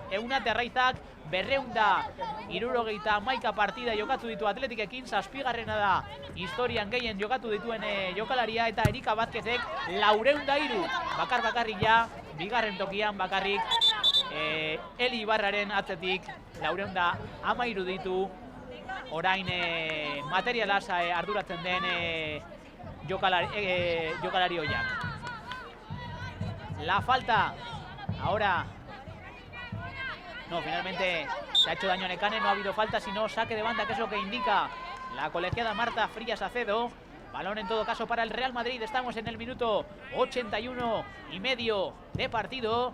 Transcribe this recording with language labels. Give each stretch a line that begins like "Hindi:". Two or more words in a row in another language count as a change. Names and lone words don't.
Basque: Eunate Arraizak 271 partida jokatu ditu Athletikekin, 7garrena da historian gehien jokatu dituen jokalaria, eta Erika Vázquezek 403, bakar-bakarrik ja, bigarren tokian bakarrik Eli Ibarraren atzetik 413 ditu. Orain materialaz arduratzen den jokalari hoiak.
Spanish: La falta ahora. No, finalmente se ha hecho daño a Nekane, no ha habido falta, sino saque de banda, que es lo que indica la colegiada Marta Frías Acedo. Balón en todo caso para el Real Madrid. Estamos en el minuto 81 y medio de partido.